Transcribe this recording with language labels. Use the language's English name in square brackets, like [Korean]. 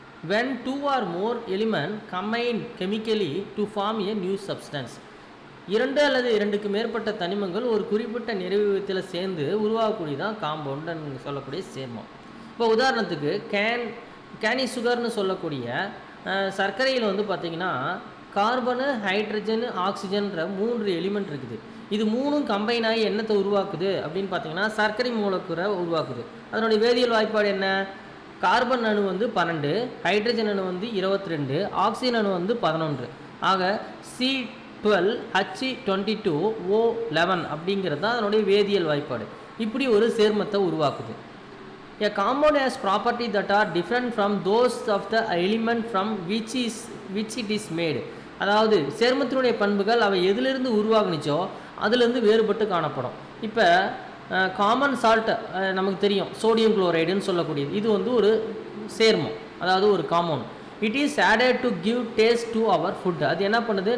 [English] when two or more element combine chemically to form a new substance. [Tamil] இரண்டு அல்லது இரண்டுக்கு மேற்பட்ட தனிமங்கள் ஒரு குறிப்பிட்ட நிறைவியத்தில் சேர்ந்து உருவாகக்கூடியதான் காம்பவுண்டுன்னு சொல்லக்கூடிய சேர்மம். இப்போ உதாரணத்துக்கு கேனி சுகர்னு சொல்லக்கூடிய சர்க்கரையில் வந்து பார்த்திங்கன்னா கார்பனு, ஹைட்ரஜனு, ஆக்சிஜன்ற 3 எலிமெண்ட் இருக்குது. இது மூணும் கம்பைன் ஆகி என்னத்தை உருவாக்குது அப்படின்னு பார்த்தீங்கன்னா சர்க்கரை மூலக்கூறை உருவாக்குது. அதனுடைய வேதியியல் வாய்ப்பாடு என்ன? கார்பன் அணு வந்து 12, ஹைட்ரஜன் அணு வந்து 22, ஆக்சிஜன் அணு வந்து 11. ஆக C12 H22 O11 அப்படிங்கிறது தான் அதனுடைய வேதியியல் வாய்ப்பாடு. இப்படி ஒரு சேர்மத்தை உருவாக்குது. [English] A compound has property that are different from those of the element from which it is made. [Tamil] அதாவது சேர்மத்தினுடைய பண்புகள் அவை எதிலிருந்து உருவாகுனிச்சோ அதுலேருந்து வேறுபட்டு காணப்படும். இப்போ காமன் சால்ட் நமக்கு தெரியும், சோடியம் குளோரைடுன்னு சொல்லக்கூடியது. இது வந்து ஒரு சேர்மம், அதாவது ஒரு compound. [English] It is added to give taste to our food. [Tamil] அது என்ன பண்ணுது?